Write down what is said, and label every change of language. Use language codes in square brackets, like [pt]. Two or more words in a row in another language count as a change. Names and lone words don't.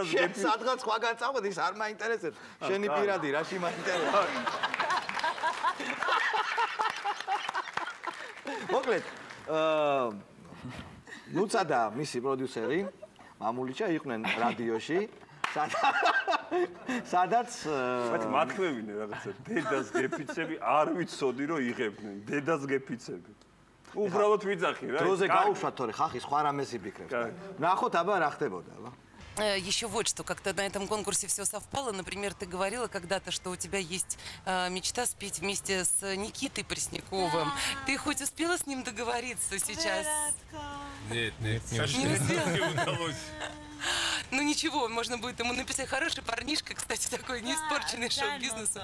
[ka] გეფიცები სადღაც სხვაგან წაყვედი ის არ მაინტერესებს შენი პირადი რაში მაინტერესებს მოკლედ ნუცა და მისი პროდიუსერი მამულიჩა იყვნენ რადიოში სადაც მათქმევინე რაღაცა დედას გეფიცები არ ვიცოდი რომ იღებდნენ დედას გეფიცები უბრალოდ ვიძახი რა დროზე გაუშვათ თორე ხახი სხვა რამეს იფიქრებს ნახოთ აბა რა ხდებოდა აბა [ru] еще вот что, как-то на этом конкурсе все совпало. Например, ты говорила когда-то, что у тебя есть мечта спеть вместе с Никитой Пресняковым. Ты хоть успела с ним договориться сейчас? Нет, не удалось. Ну ничего, можно будет ему написать. Хороший парнишка, кстати, такой, не испорченный шоу-бизнесом.